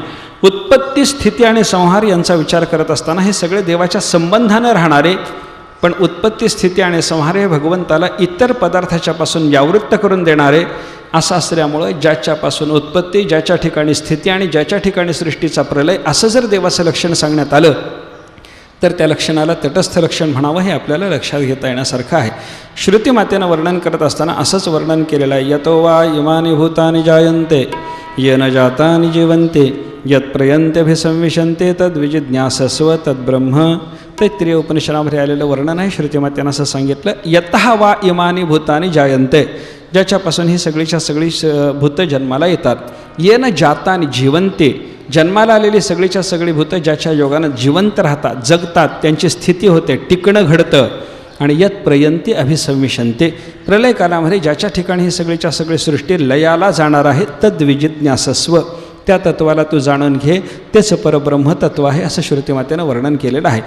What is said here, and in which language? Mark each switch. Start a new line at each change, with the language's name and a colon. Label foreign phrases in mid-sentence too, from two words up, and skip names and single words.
Marathi: उत्पत्ती, स्थिती आणि संहार यांचा विचार करत असताना हे सगळे देवाच्या संबंधानं राहणारे, पण उत्पत्ती, स्थिती आणि संहार हे भगवंताला इतर पदार्थाच्यापासून व्यावृत्त करून देणारे असं असल्यामुळं ज्याच्यापासून उत्पत्ती, ज्याच्या ठिकाणी स्थिती आणि ज्याच्या ठिकाणी सृष्टीचा प्रलय असं जर देवाचं लक्षण सांगण्यात आलं तर त्या लक्षणाला तटस्थ लक्षण म्हणावं हे आपल्याला लक्षात घेता येण्यासारखं आहे. श्रुतीमातेनं वर्णन करत असताना असंच वर्णन केलेलं आहे.
Sanskrit: यतो वा इमानी भूतानि जायन्ते येन जातानि जीवन्ते यत्प्रयन्त्यभिसंविशन्ते तद्विजिज्ञासस्व तद्ब्रह्म.
Marathi: तैत्तिरीय उपनिषदामध्ये आलेलं वर्णन आहे. श्रुतीमातेनं असं सांगितलं,
Sanskrit: यतः वा इमानी भूतानि जायन्ते,
Marathi: ज्याच्यापासून ही सगळीच्या सगळी भूत जन्माला येतात.
Sanskrit: येन जातानि जीवन्ते,
Marathi: जन्माला आलेली सगळीच्या सगळी भूतं ज्याच्या योगानं जिवंत राहतात, जगतात, त्यांची स्थिती होते, टिकणं घडतं. आणि
Sanskrit: यत प्रयंती अभिसंविशन्ते,
Marathi: प्रलय कालामध्ये ज्याच्या ठिकाणी ही सगळीच्या सगळी सृष्टी लयाला जाणार आहे तद्विजिज्ञासस्व, त्या तत्वाला तू जाणून घे, तेच परब्रह्म तत्व आहे असं श्रुतीमातेनं वर्णन केलेलं आहे.